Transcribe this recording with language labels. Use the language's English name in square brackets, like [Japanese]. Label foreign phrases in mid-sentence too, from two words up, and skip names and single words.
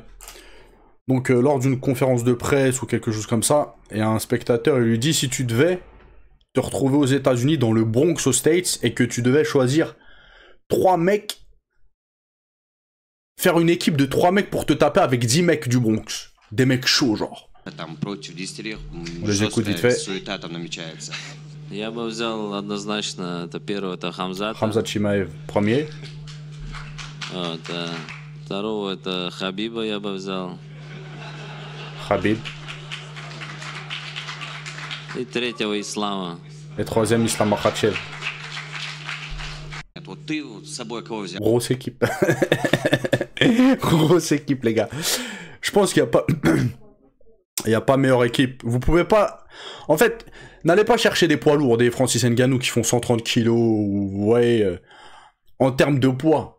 [French] Donc lors d'une conférence de presse ou quelque chose comme ça, et un spectateur il lui dit si tu devais te retrouver aux États-Unis dans le Bronx aux States et que tu devais choisir 3 mecs, faire une équipe de 3 mecs pour te taper avec 10 mecs du Bronx, des mecs chauds genre. On les écoute vite fait. [Russian] Я бы взял однозначно, это первый, это Хамзат. [French] Khamzat Chimaev, premier. [Russian] Вот, второго, это Хабиба я бы взял. [French] Khabib. [Russian] И третьего Ислама. [French] Et troisième, Islam Makhachev. Grosse équipe. Grosse équipe, les gars. Je pense qu'il n'y a pas... Il n'y a pas meilleure équipe. Vous pouvez pas... En fait, n'allez pas chercher des poids lourds, des Francis Ngannou qui font 130 kilos, ou ouais, en termes de poids.